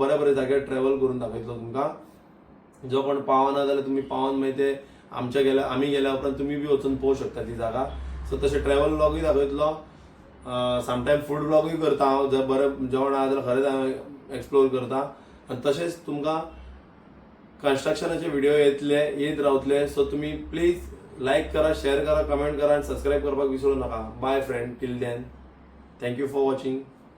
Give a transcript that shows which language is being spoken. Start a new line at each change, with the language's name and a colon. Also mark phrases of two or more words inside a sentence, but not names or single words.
Konkani: बरे बरे जाग्यार ट्रॅव्हल करून दाखयतलो तुमकां. जो कोण पावना जाल्यार तुमी पावन मागीर ते आमी गेल्या उपरांत तुमी बी वचून पळोवंक शकता ती जागा. सो तशें ट्रॅव्हल ब्लॉगूय दाखयतलो.
English: sometime food
Konkani: ब्लॉगूय करता हांव. जर बरें जेवण आहा जाल्यार खरेंच हांव एक्सप्लोर करता. आनी तशेंच तुमकां कन्स्ट्रक्शनाचे व्हिडिओ येत रावतले.
Marathi: सो तुम्ही प्लीज लाईक करा, शेअर करा, कमेंट करा आणि सबस्क्राईब करपाक विसरू नका.
English: Bye friend, till then thank you for watching.